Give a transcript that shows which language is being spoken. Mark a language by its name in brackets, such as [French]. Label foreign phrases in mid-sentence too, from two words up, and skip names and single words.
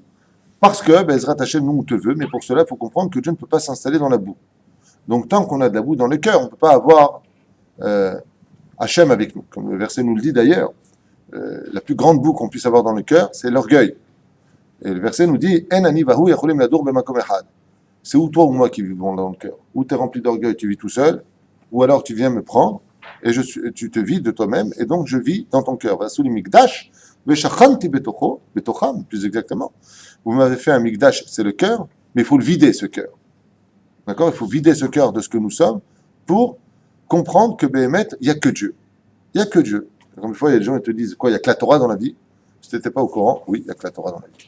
[French] Parce que, [Hebrew] בעזרת השם, [French] nous, on te veut, mais pour cela, il faut comprendre que Dieu ne peut pas s'installer dans la boue. Donc, tant qu'on a de la boue dans le cœur, on ne peut pas avoir Hachem avec nous. Comme le verset nous le dit d'ailleurs, la plus grande boue qu'on puisse avoir dans le cœur, c'est l'orgueil. Et le verset nous dit [Hebrew] אין אני והוא יכולים לדור במקום אחד. [French] C'est ou toi ou moi qui vivons dans le cœur. Ou tu es rempli d'orgueil, tu vis tout seul, ou alors tu viens me prendre et tu te vides de toi-même, et donc je vis dans ton cœur. [Hebrew] ועשו לי מקדש, ושכנתי בתוכו, בתוכם, [French] plus exactement. Vous m'avez fait un mikdash, c'est le cœur, mais il faut le vider ce cœur. D'accord? Il faut vider ce cœur de ce que nous sommes pour comprendre que Béhémet, il n'y a que Dieu. Il n'y a que Dieu. Comme une fois, il y a des gens qui te disent quoi? Il n'y a que la Torah dans la vie. Si tu n'étais pas au courant, oui, il n'y a que la Torah dans la vie.